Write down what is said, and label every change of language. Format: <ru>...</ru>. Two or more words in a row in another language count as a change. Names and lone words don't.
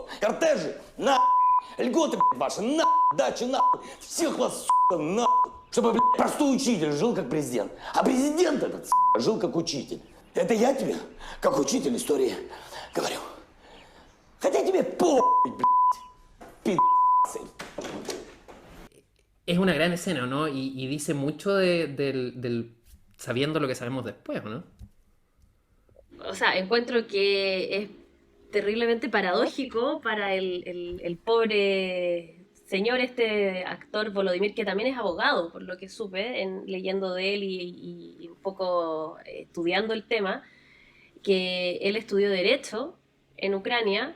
<ru>Кортежи, льготы, ваши, дачи, всех вас, чтобы, простой учитель жил как президент. А президент этот, жил как учитель. Это я тебе, как учитель истории, говорю. Хотя тебе пи***цы.</ru> <es>Es una gran escena, ¿no? Y dice mucho sabiendo lo que sabemos después, ¿no? O sea, encuentro que es terriblemente paradójico para el pobre señor, este actor Volodymyr, que también es abogado, por lo que supe, leyendo de él y un poco estudiando el tema, que él estudió Derecho en Ucrania.</es>